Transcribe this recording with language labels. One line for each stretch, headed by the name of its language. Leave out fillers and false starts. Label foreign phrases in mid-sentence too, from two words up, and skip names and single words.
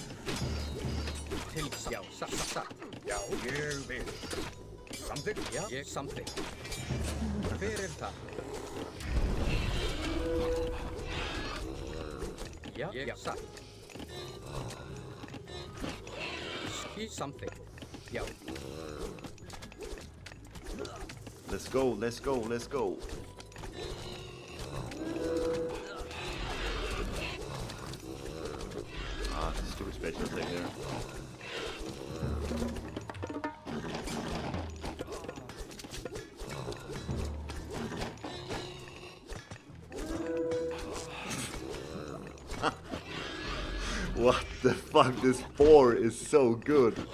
Icelandic: Já, satt. Já, ég vil. Samþykkt? Já, ég samþykkt. Hver það? Já, ég satt. Samþykkt. Já.
English: Let's go, let's go, let's go. Ah, stupid special thing here. What the fuck, this 4 is so good.